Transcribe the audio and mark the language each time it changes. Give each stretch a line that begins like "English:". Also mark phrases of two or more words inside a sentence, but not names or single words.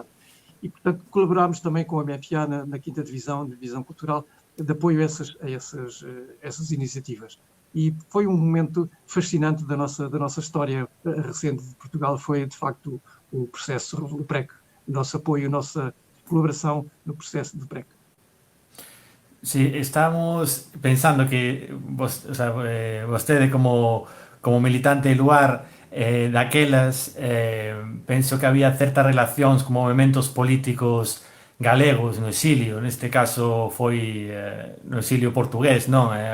Portuguese: E, portanto, colaborámos também com a MFA na 5ª Divisão Cultural, de apoio a essas iniciativas. E foi um momento fascinante da nossa história recente de Portugal, foi, de facto, o processo do PREC, o nosso apoio, a nossa colaboração no processo do PREC.
Galician: Sí, estamos pensando que vostede como militante de Luar, daquelas, penso que había certas relacións con movimentos políticos galegos no exilio, neste caso foi no exilio portugués, non?